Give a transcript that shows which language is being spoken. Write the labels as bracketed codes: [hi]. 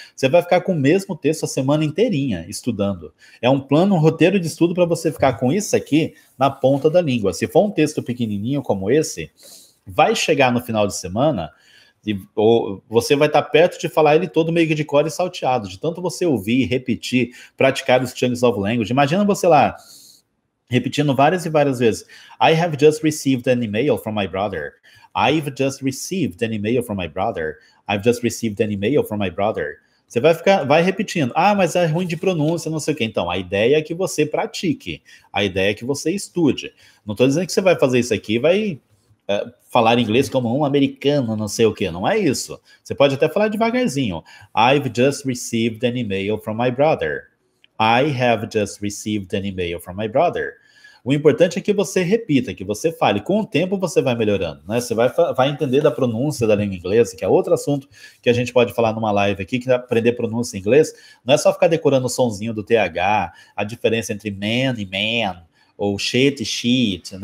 [pt] Você vai ficar com o mesmo texto a semana inteirinha estudando. É um plano, um roteiro de estudo para você ficar com isso aqui na ponta da língua. Se for um texto pequenininho como esse, vai chegar no final de semana ou você vai estar perto de falar ele todo meio que de cor e salteado, de tanto você ouvir, repetir, praticar os [en] chunks of language. [pt] Imagina você lá, repetindo várias e várias vezes. [en] I have just received an email from my brother. I've just received an email from my brother. I've just received an email from my brother. [pt] Você vai repetindo. Ah, mas é ruim de pronúncia, não sei o quê. Então, a ideia é que você pratique. A ideia é que você estude. Não estou dizendo que você vai fazer isso aqui e vai falar inglês como um americano, não sei o quê. Não é isso. Você pode até falar devagarzinho. [en] I've just received an email from my brother. I have just received an email from my brother. [pt] O importante é que você repita, que você fale. Com o tempo você vai melhorando, né? Você vai entender da pronúncia da língua inglesa, que é outro assunto que a gente pode falar numa live aqui, que aprender pronúncia em inglês não é só ficar decorando o sonzinho do TH, a diferença entre man e man, ou shit e shit.